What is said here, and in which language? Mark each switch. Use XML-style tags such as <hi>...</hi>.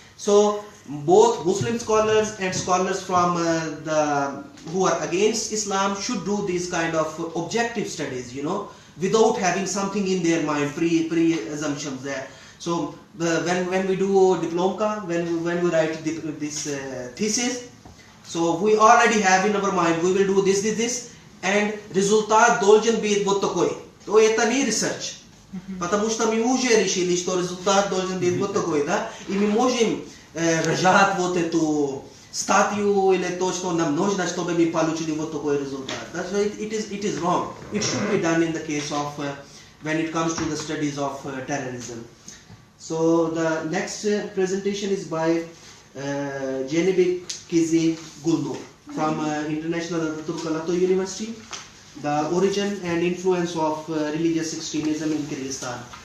<en>So both Muslim scholars and scholars from who are against Islam should do these kind of objective studies, without having something in their mind, pre-assumptions there. So when we do diplomka, when we write this thesis, so we already have in our mind, we will do this, and</en> <ru>результат должен быть вот такой. То это не research. Потому что мы уже решили, что результат должен быть вот такой, да? И мы можем рожать вот эту статью или то, что нам нужно, чтобы мы получили вот такой результат.</ru> <en>That's why it is wrong. It should be done in the case of when it comes to the studies of terrorism. So the next presentation is by Cenevik Kizi Gulnur from International Kalato University. The origin and influence of religious extremism in Kyrgyzstan.</en>